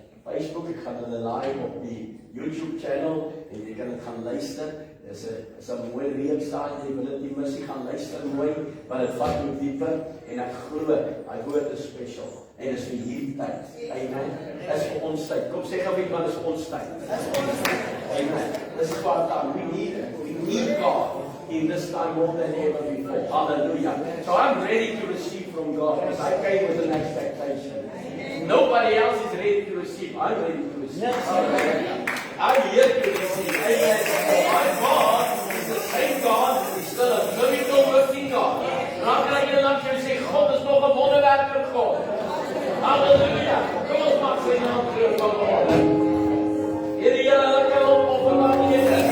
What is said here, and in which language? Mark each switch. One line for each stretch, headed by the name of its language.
Afrikaans: Facebook, ek gaan hulle live op die YouTube channel en jy kan dit gaan luister. Dis 'n mooi reeks daar, jy wil dit nie mis nie, gaan luister mooi, want dit vat jou dieper en ek glo, daai woord is special en dis vir hierdie tyd. Amen. Dis vir ons tyd. Kom sê gou net, maar dis ons tyd. Amen. Dis
English: what we need God in this time more than ever before. Hallelujah. So I'm ready to receive from God because I came with an expectation. Nobody else is ready to receive. I'm ready to receive. I'm here to receive. Amen. My God is the same God. He's still a miracle working God.
Afrikaans: En dan kan ek langs jou sê, God is nog 'n wonderwerker God. Hallelujah. Kom ons maak sy naam groot vanmôre. Here jy lekker op vandag hier.